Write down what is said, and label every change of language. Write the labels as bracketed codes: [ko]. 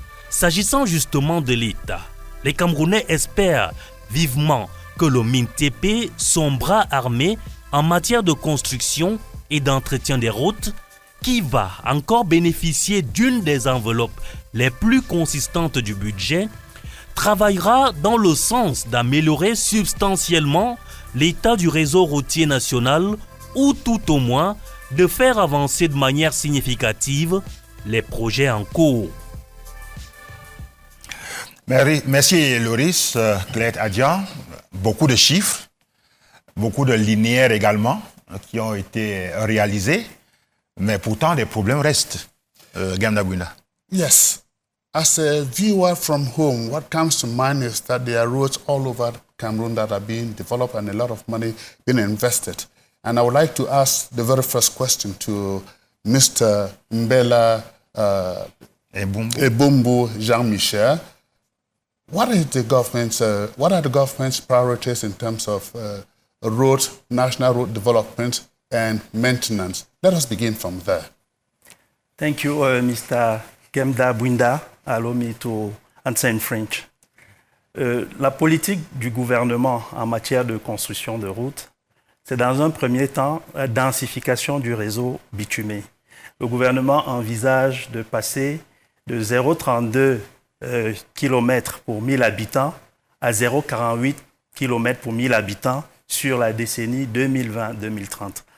[fr] S'agissant justement de l'État, les Camerounais espèrent vivement que le MINTP, son bras armé en matière de construction et d'entretien des routes, qui va encore bénéficier d'une des enveloppes les plus consistantes du budget, travaillera dans le sens d'améliorer substantiellement l'état du réseau routier national ou tout au moins de faire avancer de manière significative les projets en cours. Merci Loris, Claire Adjan. Beaucoup de chiffres, beaucoup de linéaires également qui ont été réalisés, mais pourtant des problèmes restent. Ganda Bouina. [en] Yes. As a viewer from home, what comes to mind is that there are roads all over Cameroon that are being developed and a lot of money being invested. And I would like to ask the very first question to Mr. Mbela Ebumbu Jean-Michel. What are the government's priorities in terms of national road development and maintenance? Let us begin from there. Thank you, Mr. Gemda Bouinda. Allow me to answer in French. [fr] La politique du gouvernement en matière de construction de routes, c'est dans un premier temps la densification du réseau bitumé. Le gouvernement envisage de passer de 0,32 km pour 1000 habitants à 0,48 km pour 1000 habitants sur la décennie 2020-2030.